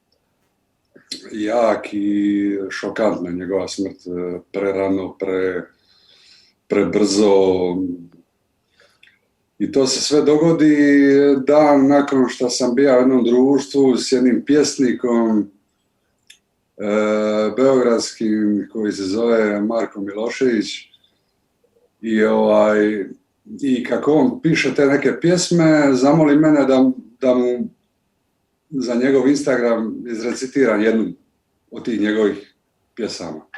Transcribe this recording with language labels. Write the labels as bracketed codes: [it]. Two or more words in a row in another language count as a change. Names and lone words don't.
[sr] Јак и шокантна njegova смрт, прерано, пребрзо. И то се све догоди дан након што сам бија во едном друштву с едним пјесником beogradskim koji se zove Marko Milošević i kako on piše te neke pjesme, zamoli mene da mu za njegov Instagram izrecitiram jednu od tih njegovih pjesama.